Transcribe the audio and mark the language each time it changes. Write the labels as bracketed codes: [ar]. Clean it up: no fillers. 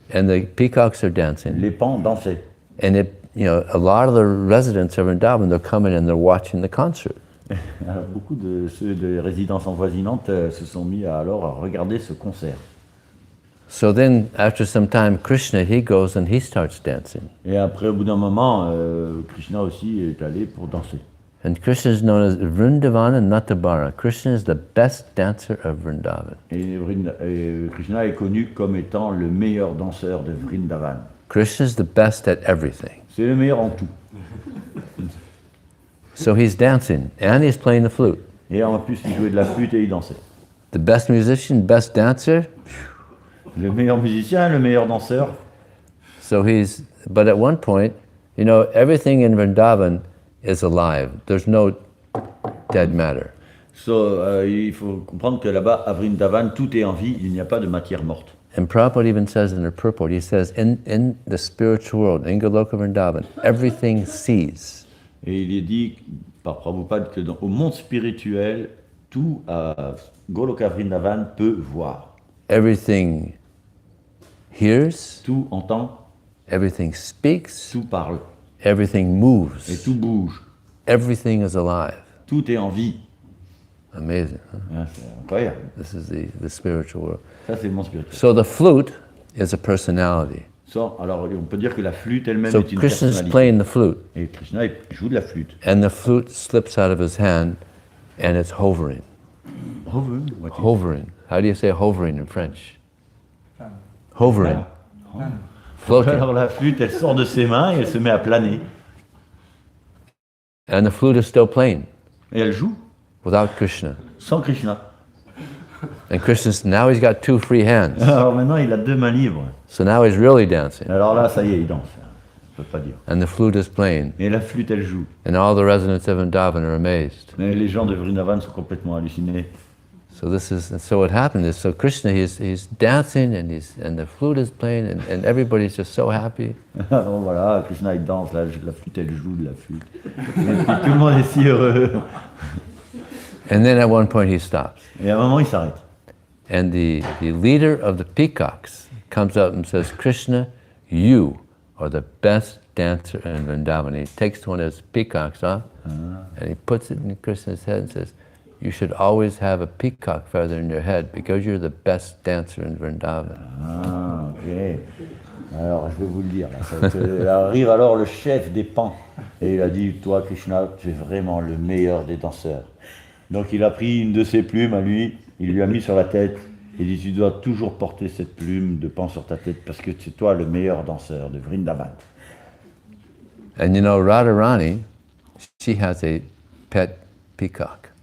[en] and the peacocks are dancing. [fr] les pans dansaient. [en] And a lot of the residents of Vrindavan, they're coming and they're watching the concert. [fr] Alors, beaucoup de ceux des résidences envoisinantes se sont mis à regarder ce concert. [en] So then, after some time, Krishna, he goes and he starts dancing. [fr] Et après, au bout d'un moment, Krishna aussi est allé pour danser. [en] And Krishna is known as Vrindavana Natabara. Krishna is the best dancer of Vrindavan. [fr] Et Krishna est connu comme étant le meilleur danseur de Vrindavan. [en] Krishna is the best at everything. [fr] C'est le meilleur en tout. [en] So he's dancing and he's playing the flute. [fr] Et en plus, il jouait de la flûte et il dansait. [en] The best musician, best dancer. [fr] Le meilleur musicien, le meilleur danseur. [en] So but at one point, everything in Vrindavan is alive. There's no dead matter. [fr] So, il faut comprendre que là-bas, à Vrindavan, tout est en vie, il n'y a pas de matière morte. [en] And Prabhupada even says in the purport, he says, in the spiritual world, in Goloka Vrindavan, everything sees. [fr] Et il est dit par Prabhupada que au monde spirituel, tout à Goloka Vrindavan peut voir. [en] Everything hears, [fr] Tout entend, [en] everything speaks, [fr] tout parle, [en] everything [fr] et [en] moves. [fr] tout bouge. [en] Everything is alive. [fr] Tout est en vie. [en] Amazing. Huh? [fr] Hein, c'est incroyable. [en] This is the spiritual world. [fr] Ça, c'est le monde spirituel. [en] So the flute is a personality. [fr] Alors, on peut dire que la flûte elle-même [en] So [fr] est une [en] Krishna's [fr] personnalité. [en] playing the flute, [fr] Et Krishna il joue de la flûte. [en] and the flute slips out of his hand, and it's hovering. Hovering. How do you say hovering in French? Hovering. Floating. [fr] Alors la flûte, elle sort de ses mains et elle se met à planer. [en] And the flute is still playing [fr] Et elle joue [en] without Krishna. [fr] sans Krishna. [en] And Krishna's, now he's got two free hands. [fr] Alors maintenant, il a deux mains libres. [en] So now he's really dancing. [fr] Alors là, ça y est, il danse. On peut pas dire. [en] And the flute is playing. [fr] Et la flûte, elle joue. [en] And all the residents of Vrindavan are amazed. [fr] Et les gens de Vrindavan sont complètement hallucinés. [en] So what happened is, so Krishna, he's dancing and the flute is playing and everybody's just so happy. [fr] Alors voilà, Krishna, il danse, la flûte, elle joue de la flûte. Et puis tout le monde est si heureux. [en] And then at one point he stops. [fr] Et à un moment, il s'arrête. [en] And the leader of the peacocks comes up and says, Krishna, you are the best dancer in Vrindavan. He takes one of his peacocks off and he puts it in Krishna's head and says, you should always have a peacock feather in your head because you're the best dancer in Vrindavan. Ah, ok. [fr] Alors, je vais vous le dire. Là, arrive alors le chef des pans. Et il a dit, toi, Krishna, tu es vraiment le meilleur des danseurs. Donc il a pris une de ses plumes à lui, il lui a mis sur la tête. Il dit, tu dois toujours porter cette plume de pan sur ta tête parce que c'est toi le meilleur danseur de Vrindavan. [en] And Radharani, she has a pet peacock.